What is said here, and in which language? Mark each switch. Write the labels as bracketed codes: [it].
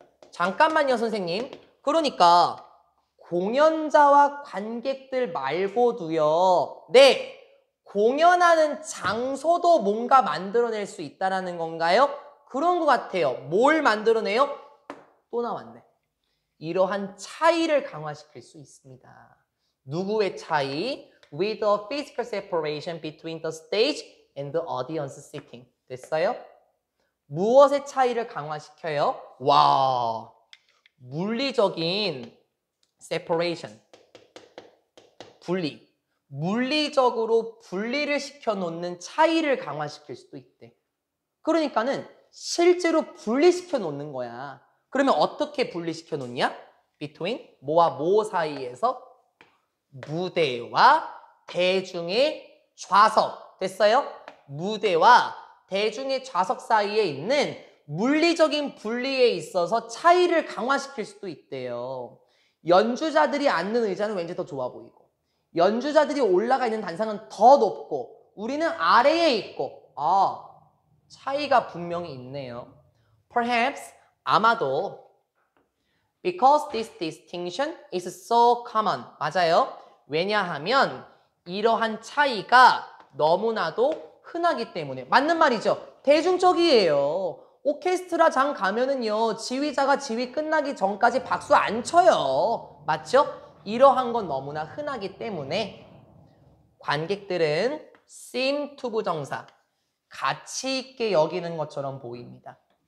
[ko] 잠깐만요, 선생님. 그러니까 공연자와 관객들 말고도요. 네, 공연하는 장소도 뭔가 만들어낼 수 있다는 건가요? 그런 것 같아요. 뭘 만들어내요? 또 나왔네. 이러한 차이를 강화시킬 수 있습니다. 누구의 차이? [en] With a physical separation between the stage and the audience sitting. [ko] 됐어요? 무엇의 차이를 강화시켜요? 와, 물리적인 separation, 분리. 물리적으로 분리를 시켜놓는 차이를 강화시킬 수도 있대. 그러니까는 실제로 분리시켜 놓는 거야. 그러면 어떻게 분리시켜 놓냐? between, 뭐와 뭐 사이에서 무대와 대중의 좌석. 됐어요? 무대와 대중의 좌석 사이에 있는 물리적인 분리에 있어서 차이를 강화시킬 수도 있대요. 연주자들이 앉는 의자는 왠지 더 좋아 보이고, 연주자들이 올라가 있는 단상은 더 높고, 우리는 아래에 있고, 아, 차이가 분명히 있네요. [en] Perhaps, [ko] 아마도 [en] because this distinction is so common. [ko] 맞아요. 왜냐하면 이러한 차이가 너무나도 흔하기 때문에. 맞는 말이죠. 대중적이에요. 오케스트라장 가면은요, 지휘자가 지휘 끝나기 전까지 박수 안 쳐요. 맞죠? 이러한 건 너무나 흔하기 때문에 관객들은 [en] seem to [ko] 부정사, 가치 있게 여기는 것처럼 보입니다.